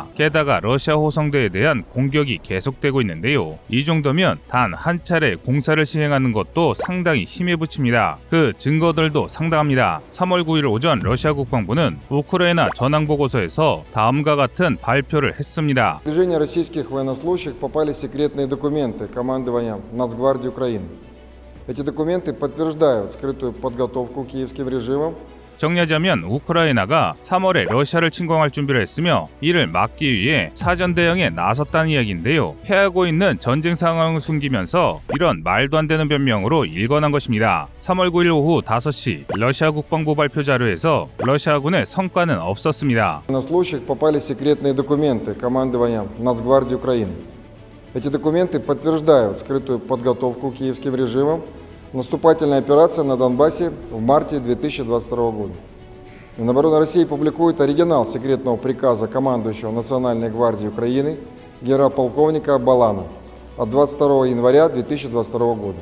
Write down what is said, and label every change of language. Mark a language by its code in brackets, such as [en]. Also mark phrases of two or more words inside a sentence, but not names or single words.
[ko] 게다가 러시아 호성대에 대한 공격이 계속되고 있는데요. 이 정도면 단 한 차례 공사를 시행하는 것도 상당히 힘에 부칩니다. 그 증거들도 상당합니다. 3월 9일 오전 러시아 국방부는 우크라이나 전황보고서에서 다음과 같은 발표를 했습니다. [ru] В распоряжение российских военнослужащих попали секретные документы командования Нацгвардии Украины. Эти документы подтверждают скрытую подготовку киевским режимом. [ko] 정리하자면 우크라이나가 3월에 러시아를 침공할 준비를 했으며 이를 막기 위해 사전 대응에 나섰다는 이야기인데요. 패하고 있는 전쟁 상황을 숨기면서 이런 말도 안 되는 변명으로 일관한 것입니다. 3월 9일 오후 5시 러시아 국방부 발표 자료에서 러시아군의 성과는 없었습니다. [ru] Военнослужащих попали секретные документы командования Нацгвардии Украины. Эти документы подтверждают скрытую подготовку киевским режимом. Наступательная операция на Донбассе в марте 2022 года. Минобороны России публикует оригинал секретного приказа командующего Национальной гвардии Украины генерал-полковника Балана от 22 января 2022 года.